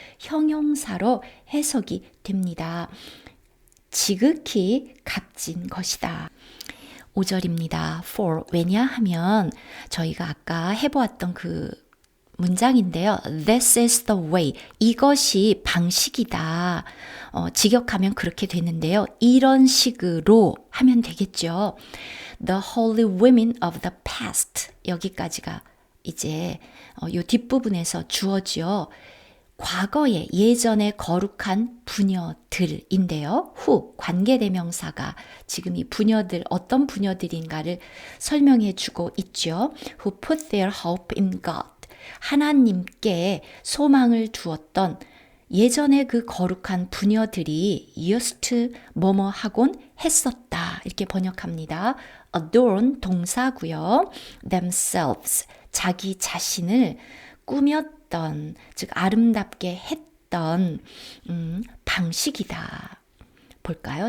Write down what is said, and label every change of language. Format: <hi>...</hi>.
<ko>형용사로 해석이 됩니다. 지극히 값진 것이다. 5절입니다. for, 왜냐하면 저희가 아까 해보았던 그 문장인데요.</ko> <en>This is the way.</en> <ko>이것이 방식이다. 직역하면 그렇게 되는데요. 이런 식으로 하면 되겠죠.</ko> <en>The holy women of the past.</en> <ko>여기까지가 이제 요 뒷부분에서 주어지요. 과거에 예전에 거룩한 부녀들인데요. 후, 관계대명사가 지금 이 부녀들 어떤 부녀들인가를 설명해 주고 있죠.</ko> <en>Who put their hope in God.</en> <ko>하나님께 소망을 두었던 예전에 그 거룩한 부녀들이</ko> <en>used to</en> <ko>뭐뭐 하곤 했었다. 이렇게 번역합니다. adorn 동사고요. themselves 자기 자신을 꾸몄던, 즉 아름답게 했던 방식이다. 볼까요?</ko>